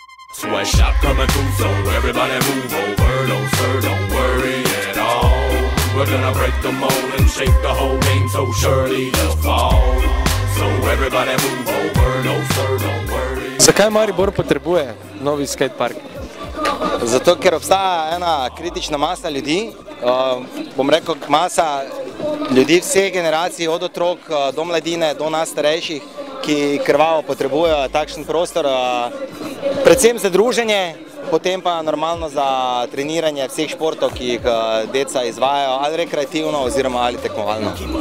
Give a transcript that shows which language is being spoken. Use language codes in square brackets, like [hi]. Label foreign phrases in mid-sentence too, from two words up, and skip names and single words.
[en] Sweatshop coming through, so everybody move over. No sir, don't worry at all. We're gonna break the mold and shake the whole game so surely they'll fall. So everybody move over. No sir, don't worry. [sl] Zakaj Maribor potrebuje novi skatepark? Zato, ker obstaja ena kritična masa ljudi, bom rekel masa ljudi vseh generacij, od otrok do mladine, do nas starejših, ki krvavo potrebujejo takšen prostor, predvsem za druženje, potem pa normalno za treniranje vseh športov, ki jih deca izvajajo, ali rekreativno oziroma ali tekmovalno.